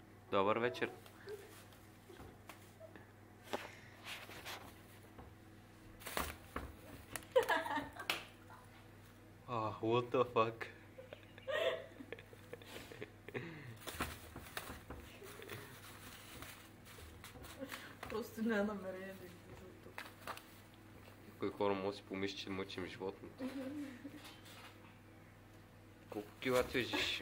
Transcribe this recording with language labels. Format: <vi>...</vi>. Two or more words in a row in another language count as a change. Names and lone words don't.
<bg>Добър вечер.</bg> <en>What the fuck?</en> <bg>Просто няма намерение да излиза от тук. Някои хора може да си помисли, че мъчим животното. Колко кила тежиш?</bg>